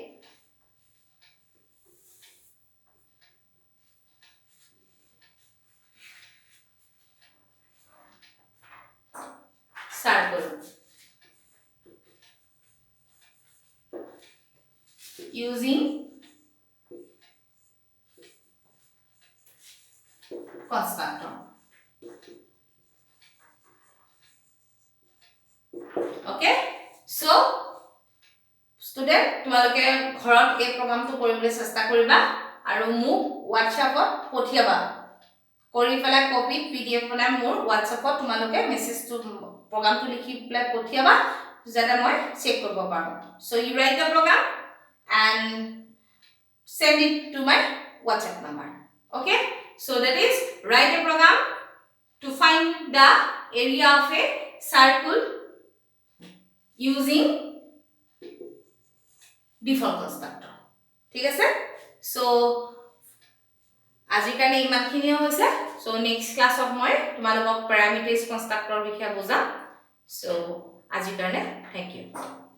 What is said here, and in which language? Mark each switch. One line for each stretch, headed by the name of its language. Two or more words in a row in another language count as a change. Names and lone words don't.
English: circle using constructor okay so student
Assamese: তোমালোকে ঘৰত এই প্ৰগ্ৰামটো কৰিবলৈ চেষ্টা কৰিবা আৰু মোক WhatsApp-ত পঠিয়াবা কৰি পেলাই কপি PDF বনাই মোৰ WhatsApp-ত তোমালোকে মেছেজটো প্ৰগ্ৰামটো লিখি পেলাই পঠিয়াবা যাতে মই চেক কৰিব পাৰো
English: so you write the program and send it to my WhatsApp number okay so that is write a program to find the area of a circle using default constructor
Assamese: ঠিক আছে so আজি কাৰণে ইমানখিনিয়ে হৈছে so
English: next class of
Assamese: মই তোমালোকক
English: parameters constructor
Assamese: বিষয়ে বুজাম so আজি কাৰণে
English: thank you